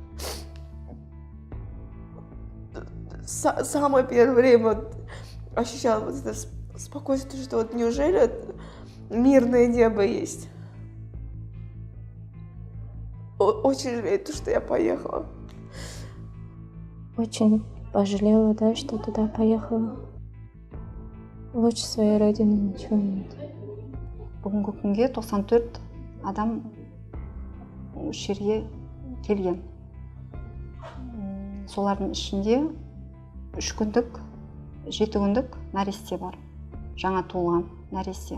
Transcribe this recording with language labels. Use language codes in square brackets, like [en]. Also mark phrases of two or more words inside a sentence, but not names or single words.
[ru] Самое первое время ощущала вот это спокойствие, что вот неужели мирное небо есть. Очень жалею, что я поехала. Очень пожалела, да, что туда поехала. Лучше своей родины ничего нет. [kk] Бүгінгі күнге 94 адам жерге келген. Солардың ішінде 3 күндік, 7 күндік нәресте бар. Жаңа туылған нәресте.